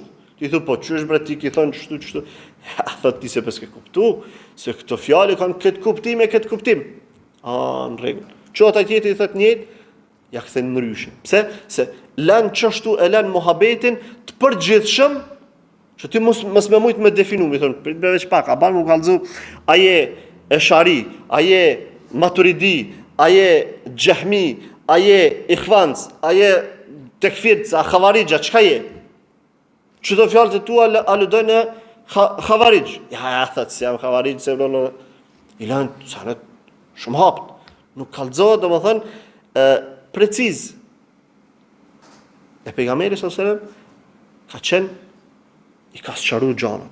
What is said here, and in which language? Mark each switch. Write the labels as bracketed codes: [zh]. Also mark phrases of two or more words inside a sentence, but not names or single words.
[sq] Ti thu po çysh bre ti ki thon çështu. Thot ti se s'ke kuptu, se këto fjalë kanë këtë kuptim. Në rregull. Çota tjetër i thot njëjtë, ja kthen ndryshe. Pse? Se lan çështu e lan mohabetin të përgjithshëm që ti mos më mujt me definu, mi thon, prit veç pak, a ban më kallzu, a je Eshari, a je Maturidi, a je Jahmi, a je Ikhwanc, a je tekfirc, a Khawarija, çka je? Çdo fjalë të tua aludojnë në Khawarij. Ja, thot si jam Khawarij, se vëllë ilan sanet shumë hapt. Nuk kallëzohet, domethënë preciz. [ar] E pejgamberi صلى الله عليه وسلم ka qenë i ka sqaruar gjanat.